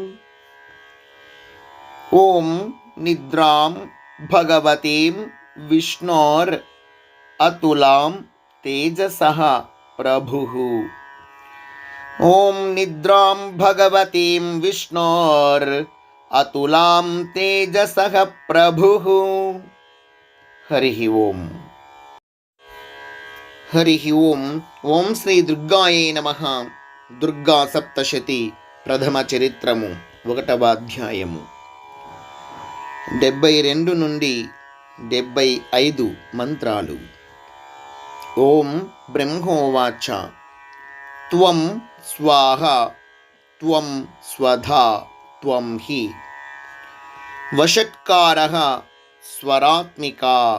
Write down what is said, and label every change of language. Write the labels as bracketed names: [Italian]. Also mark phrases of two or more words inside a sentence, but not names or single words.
[Sanskrit] ॐ निद्रां भगवतीं विष्णोर् अतुलां तेजसः प्रभुः। ॐ निद्रां भगवतीं विष्णोर् अतुलां तेजसः प्रभुः। हरिः ओम्। हरिः ओम्। ఓం శ్రీ దుర్గాయే నమః. [Telugu] దుర్గా సప్తశతి ప్రథమ చరిత్రము 1వ అధ్యాయము 72 నుండి 75 మంత్రాలు. [Sanskrit] ఓం బ్రహ్మోవాచ త్వం స్వాహ త్వం స్వధా త్వం హి వషట్కారః స్వరాత్మికా.